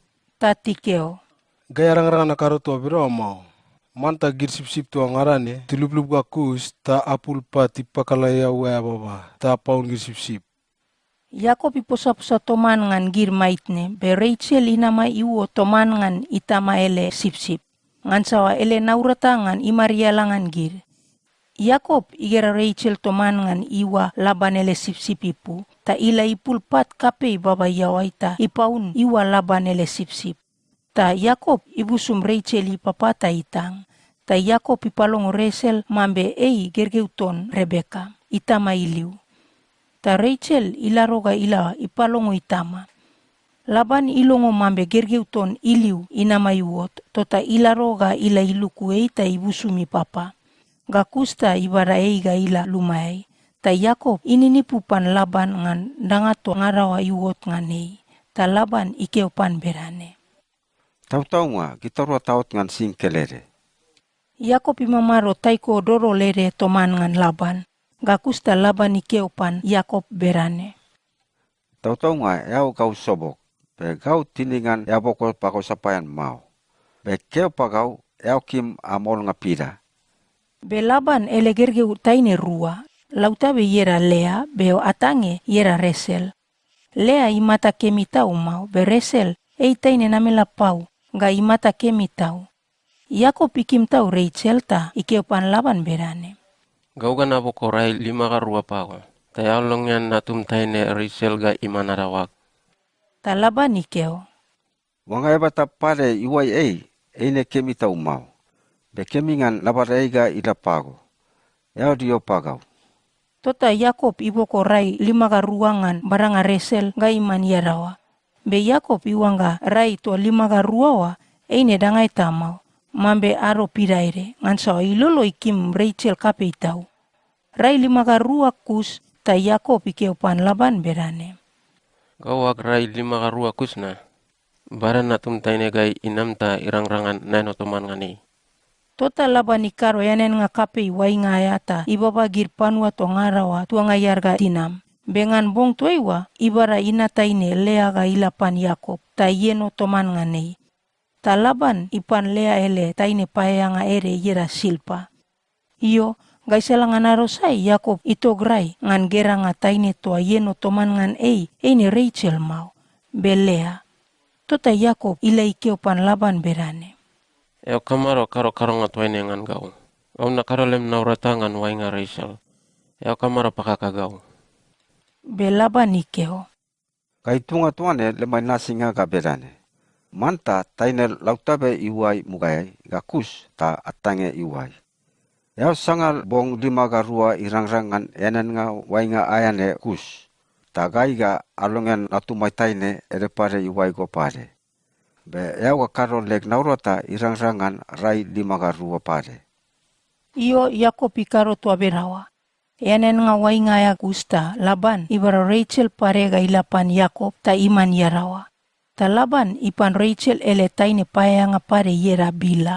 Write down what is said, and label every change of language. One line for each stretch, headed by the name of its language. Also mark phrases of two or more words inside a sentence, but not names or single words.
Bariai: Ta tikeo. Gaya rang-rang nakaro tua biro mau. manta gir sip-sip tua ngarane, tiluplup ga kus, ta apul pa tipakalaya wea baba, ta paun gir sip-sip. Yakob iposa-posa toman ngan gir maitne, be Rachel inama iwo toman ngan itama ele sip-sip. Ngan sawa ele naurata ngan imarialangan gir. Yakob igera Rachel toman ngan iwa Laban ele sip-sip ipu, ta ila ipul pat kapei baba yawaita ipaun iwa Laban ele sip-sip. Ta Yakob ibusum Rachel ipapata itang. Ta Yakob ipalongo Rachel mambe ei gergeuton Rebeka, itama iliu. Ta Rachel ilaroga ila ipalongo itama. Laban ilongo mambe gergeuton iliu inama iwot, tota ilaroga ila iluku eita ibusumi papa. Gakusta ibara eiga ila lumai. Ta Yakob ininipupan Laban ngan dangato ngarawa iwot nganei. Ta Laban ikeopan berane. Tahu-tahu nga, kita roa taot ngan sing kelere. Yakob imamaro taiko doro lere toman ngan Laban. Gakusta Laban ikeopan Yakob berane. Tahu-tahu nga, yao kau sobok. Be kau tiningan yao bokol pako sapayan mau. Be keo pa kau, yao kim amol nga pira. Be Laban ele gergeu taine rua. Lautabe yera Lea, beo atange yera Resel. Lea imata kemitau mau, be Resel ei taine namela pau. Ga imata kemitau. Yakob ikim tau Rachel ta ikeopan Laban berane. Gauga nabo korai 5 ka rua pago. Tayao longyan natum taine Rachel ga imanarawak. Ta Laban ikeo. Wanga eba tapare iwai eine kemi tau mau. Be kemingan labare ga ila pago. Yao dio pagau. Tota Yakob iboko rai 5 ka ruangan baranga Resel ga iman yarawa. Be Yakob iwanga rai to 5 ka ruawa eine dangai tamau. Mambe aro piraire ngan sawa ilolo ikim Rachel kapei tau. Rai 5 ka rua kus ta Yakob ikeopan Laban berane. Gawak rai 5 ka rua kusna. Baran natum taine gai inam ta irang-rangan naino toman ngani. Tota Laban ikaro yanen nga kapei wai ngayata ibaba gir panua to ngarawa tua ngayarga tinam. Bengan bong tuaiwa ibara inataine Lea ga ilapan Yakob ta yeno toman nganei. Ta Laban ipan Lea ele taine payanga ere yera Silpa. Iyo gaiselangan arosai Yakob itograi ngan geranga taine toa yeno toman ngan eine Rachel mau. Be Lea. Tota Yakob ila ikeopan Laban berane. Eo kamaro karo nga tuaine ngan gau. Gau na karo lem naurata ngan wainga Rachel. Eo kamaro pakaka gau. Be Laban ikeo. Kai tunga tuane lemai nasinga ga berane. Manta taine lautabe iwai mugai ga kus ta atange iwai. Yao sangal bong 5 ka rua irang-rangan enen nga wainga ayane kus. Ta gai ga alongen natumai taine ere pare iwai go pare. Be yao ga karo leg naurata irang-rangan rai 5 ka rua pare. Iyo Yakob ikaro tua berawa. Yanen nga wainga ya gusta Laban ibara Rachel parega ilapan Yakob ta iman yarawa. Ta Laban ipan Rachel ele taine payanga pare yera Bila.